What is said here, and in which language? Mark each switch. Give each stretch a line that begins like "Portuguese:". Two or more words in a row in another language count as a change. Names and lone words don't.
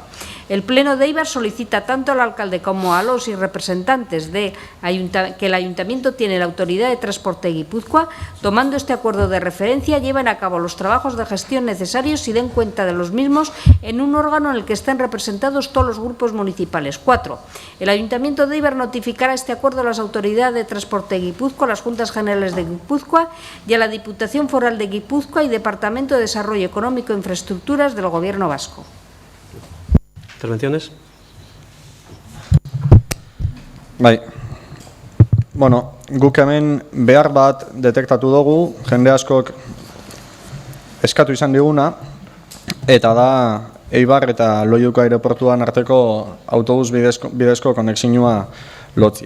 Spanish: El Pleno de Eibar solicita tanto al alcalde como a los y representantes que el Ayuntamiento tiene la Autoridad de Transporte de Guipúzcoa, tomando este acuerdo de referencia, lleven a cabo los trabajos de gestión necesarios y den cuenta de los mismos en un órgano en el que estén representados todos los grupos municipales. 4. El Ayuntamiento de Eibar notificará este acuerdo a las Autoridades de Transporte de Guipúzcoa, a las Juntas Generales de Guipúzcoa y a la Diputación Foral de Guipúzcoa y Departamento de Desarrollo Económico e Infraestructuras del Gobierno vasco. ¿Intervenciones?
Basque: Bai. Bueno, guk hemen behar bat detektatu dugu, jende askok eskatu izan diguna, eta da Eibar eta Loiuko aireportuan arteko autobus bidezko konexioa lotzia.